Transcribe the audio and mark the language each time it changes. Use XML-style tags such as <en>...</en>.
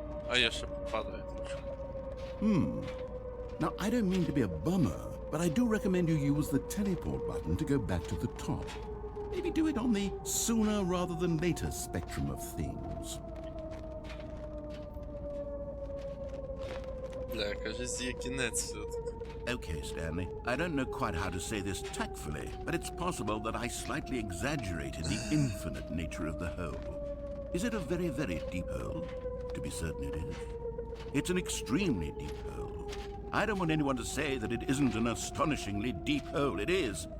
<uk>А я ще попадаю трошки.</uk> <en>Now, I don't mean to be a bummer, but I do recommend you use the teleport button to go back to the top. Maybe do it on the sooner rather than later spectrum of things.</en> <uk>Бля, кажись, є кінець все-таки.</uk> <en>Okay, Stanley, I don't know quite how to say this tactfully, but it's possible that I slightly exaggerated the infinite nature of the hole. Is it a very, very deep hole? To be certain it is. It's an extremely deep hole. I don't want anyone to say that it isn't an astonishingly deep hole. It is.</en>